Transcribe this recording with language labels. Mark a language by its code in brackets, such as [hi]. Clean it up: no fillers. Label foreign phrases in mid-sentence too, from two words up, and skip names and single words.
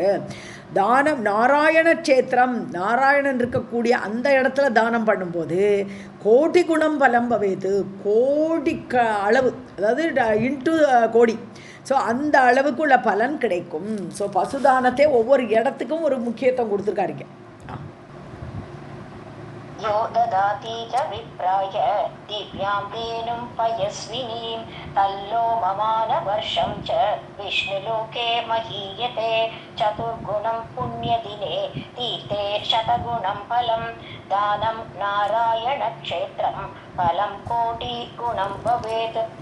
[sa] दानं नारायणक्षेत्रं, [ta] நாராயணன் இருக்கக்கூடிய அந்த இடத்துல தானம் பண்ணும்போது [sa] कोटिगुणं फलं भवेत्, [ta] கோடி அளவு, அதாவது இன்ட்டு கோடி. ஸோ அந்த அளவுக்குள்ள பலன் கிடைக்கும். ஸோ பசுதானத்தை ஒவ்வொரு இடத்துக்கும் ஒரு முக்கியத்துவம் கொடுத்துருக்காருங்க. [sa] यो ददाति च विप्राय दिव्यां धेनुं पयस्विनीं तल्लोममानवर्षं च विष्णुलोके महीयते. चतुर्गुणं पुण्यदिने तीर्थे शतगुणं फलं दानं नारायणक्षेत्रं फलं कोटिगुणं भवेत्.